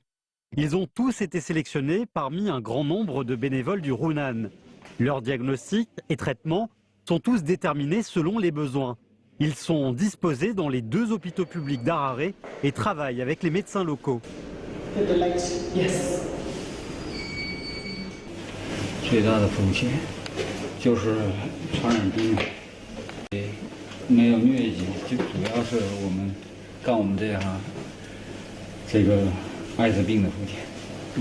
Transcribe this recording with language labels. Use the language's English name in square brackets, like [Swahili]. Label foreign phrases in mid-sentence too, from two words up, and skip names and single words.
[French] Ils ont tous été sélectionnés parmi un grand nombre de bénévoles du Hunan. Leurs diagnostics et traitements sont tous déterminés selon les besoins. Ils sont disposés dans les 2 hôpitaux publics d'Harare et travaillent avec les médecins locaux. [Chinese] 最大的风险就是传染病，没有疟疾，就主要是我们干我们这行这个艾滋病的风险。